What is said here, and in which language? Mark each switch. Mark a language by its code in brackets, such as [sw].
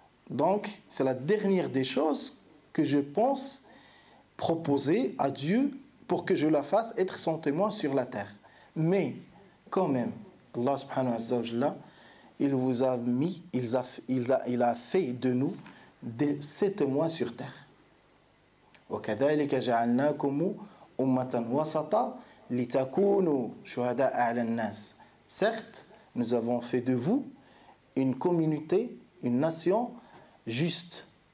[fr] Donc, c'est la dernière des choses que je pense proposer à Dieu pour que je la fasse être son témoin sur la terre. Mais, quand même, [ar] Allah subhanahu wa ta'ala, [fr] il vous a mis, il a fait de nous ses témoins sur terre. [ar] وكذلك جعلناكم أمة وسطا لتكونوا شهداء على الناس. [fr] Certes, nous avons fait de vous une communauté, une nation juste.